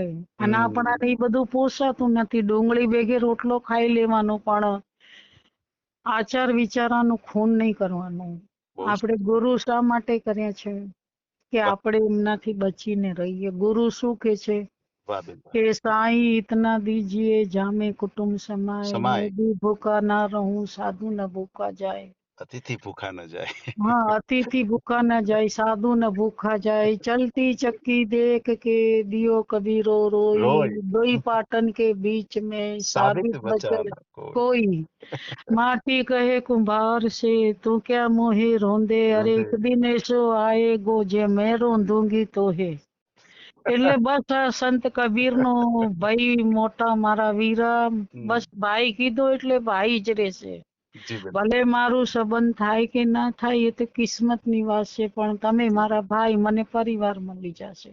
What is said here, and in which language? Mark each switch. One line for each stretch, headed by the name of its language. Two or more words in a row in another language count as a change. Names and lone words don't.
Gujarati: અને આપણાને એ બધું પોસાતું નથી. ડુંગળી ભેગે રોટલો ખાઈ લેવાનો પણ આચાર વિચારાનું ખૂન નહીં કરવાનું. બહુ આપણે ગુરુ શા માટે કર્યા છે કે વાહ આપણે એમનાથી બચીને રહીએ. ગુરુ શું કે છે વાહ બેન વાહ.
Hindi: કે સાईं इतना दीजिए जामे कुटुंब समाए, मैं
Gujarati: સમાય
Hindi: भी भूखा ना रहूं साधु न भूखा जाए.
Gujarati: અતિથિ ભૂખા ન જાય.
Hindi: हाँ, अतिथि भूखा न जाए साधु न भूखा जाए. चलती चक्की देख के दियो कबीरो रोई,
Gujarati: રોય
Hindi: दोई पाटन के बीच में
Gujarati: સાબિત
Hindi: साबित
Gujarati: બચા
Hindi: बचल
Gujarati: ના કોઈ.
Hindi: कोई. माटी कहे कुम्हार से तू क्या मोहे रोंदे, अरे एक दिन ऐसो आएगो जे मैं रोंदूंगी तो है.
Gujarati: એટલે બસ આ સંત કબીર નો ભાઈ મોટા મારા વીરા, બસ ભાઈ કીધો એટલે ભાઈ જ રહેશે. જી બેન. ભલે મારું સંબંધ થાય કે ના થાય એ તો કિસ્મતની વાત છે, પણ તમે મારા ભાઈ, મને પરિવાર મળી જશે.